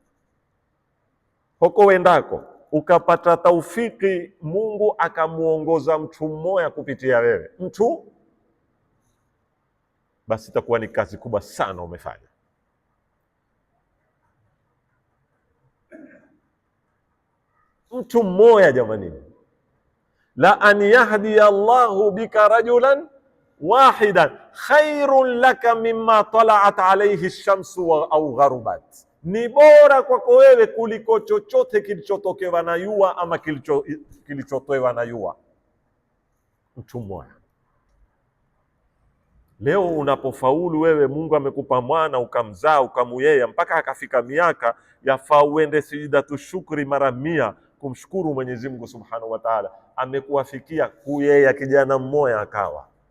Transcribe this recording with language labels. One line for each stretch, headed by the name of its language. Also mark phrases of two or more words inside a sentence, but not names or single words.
Swahili: Huko wendako ukapata taufiki, Mungu akamuongoza mtu mmoja kupitia wewe, mtu, basi itakuwa ni kazi kubwa sana umefanya. Mtu mmoja jamani,
Arabic: لأن يهدي الله بك رجلا واحدا خير لك مما طلعت عليه الشمس أو غربت,
Swahili: ni bora kwako wewe kuliko chochote kilichotokewa na jua ama kilichotoewa na jua. Mtu mmoja. Leo unapofaulu wewe, Mungu amekupa mwana ukamzaa ukamuyea mpaka akafika miaka, yafaa uende sijidatu shukri mara 100 kumshukuru Mwenyezi Mungu
Arabic: سبحانه وتعالى,
Swahili: amekuwafikia kuyea kijana mmoja akawa.